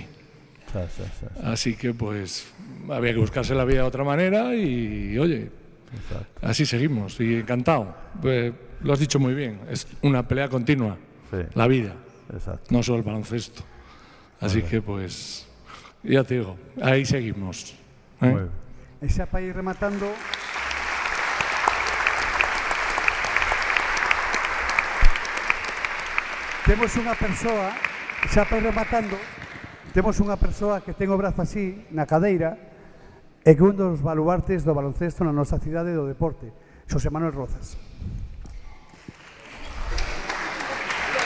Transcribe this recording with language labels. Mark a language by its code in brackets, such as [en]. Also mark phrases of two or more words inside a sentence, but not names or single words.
[es] Así que pues había que buscarse la vida de otra manera y oye, así seguimos y encantado. Lo has dicho muy bien, es una pelea continua, la vida. No solo el baloncesto. Así que, pues, ya te digo, ahí seguimos. [gl] E xa para ir rematando... Temos unha persoa, xa para ir rematando, temos unha persoa que ten o brazo así, na cadeira, e que un dos baluartes do baloncesto na nosa cidade do deporte, Xosé Manuel Rozas.